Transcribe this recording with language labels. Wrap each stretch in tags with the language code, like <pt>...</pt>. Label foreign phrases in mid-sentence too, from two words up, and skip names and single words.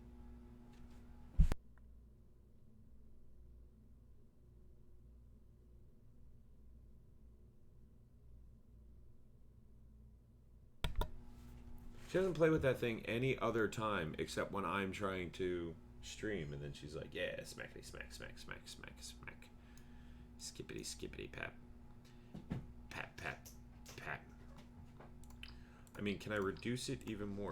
<en>She doesn't play with that thing any other time except when I'm trying to stream, and then she's like, yeah, smackety smack, smack, smack, smack, smack. Skippity, skippity, pap. Pap, pap, pap. I mean, can I reduce it even more?</en>